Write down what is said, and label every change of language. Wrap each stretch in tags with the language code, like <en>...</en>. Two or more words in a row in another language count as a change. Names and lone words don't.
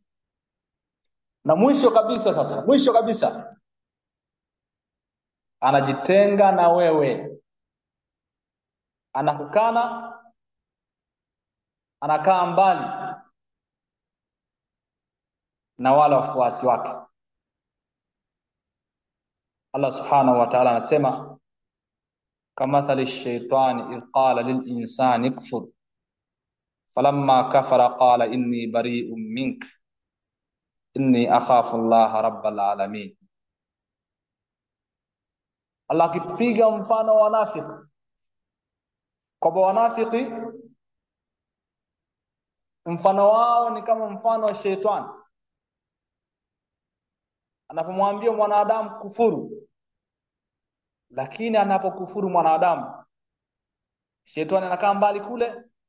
<sw>Na mwisho kabisa anajitenga na wewe, anakukana, anakaa mbali, na wala wafuasi wake.</sw> <ar>الله سبحانه وتعالى anasema كمثل الشيطان إذ قال للإنسان اكفر فلما كفر قال إني بريء منك إني أخاف الله رب العالمين.</ar> <sw>Allah akipiga mfano wa wanafiki, kwa wanafiki mfano wao ni kama mfano wa shetani anapomwambia mwanadamu kufuru, lakini anapokufuru mwanadamu shetani anakaa mbali kule,</sw>